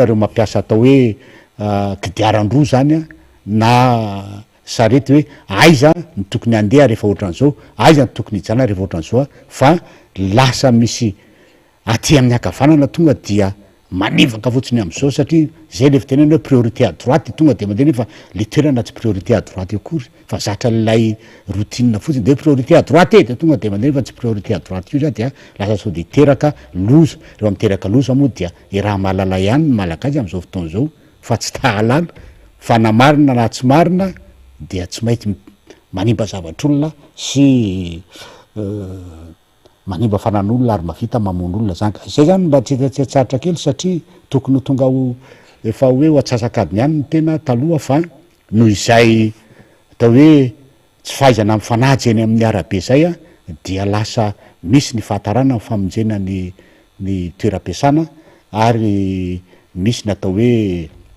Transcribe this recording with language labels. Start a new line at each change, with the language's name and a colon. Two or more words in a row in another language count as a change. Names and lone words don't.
Malagasy: reo mampiasa atao hoe kidiarandroa zany a na sarety hoe aiza ny tokony andeha rehefa ohatran'izao aiza ny tokony hijana rehefa ohatran'izao a fa lasa misy aty amin'ny akavanana tonga dia manivaka fotsiny am'izao satria zay le fitenena hoe
French: priorité à droite
Malagasy: tonga de mandeha nefa le toerana tsy
French: priorité à droite
Malagasy: akory fa zatra lay routine fotsiny de
French: priorité à droite
Malagasy: de tonga de mandeha nefa tsy
French: priorité à droite
Malagasy: io zany dia lasa sao de teraka loza reo miteraka loza moa dia raha mahalala ihany ny malagasy am'izao fotoana zao fa tsy tahalala fa na marina na tsy marina dia tsy maintsy manimba zavatr'olona sy manimba fanan'olona ary mavita mamon'olona zany ka zay zany mba tsetsaratra kely satria tokony ho tonga ho efa hoe ho atsasakadiny ihany ny tena taloha fa noho izay atao hoe tsy fahaizana mifanaja eny amin'ny arabe zay a dia lasa misy ny fahatarana ny famonjena ny toeram-piasana ary misy ny atao hoe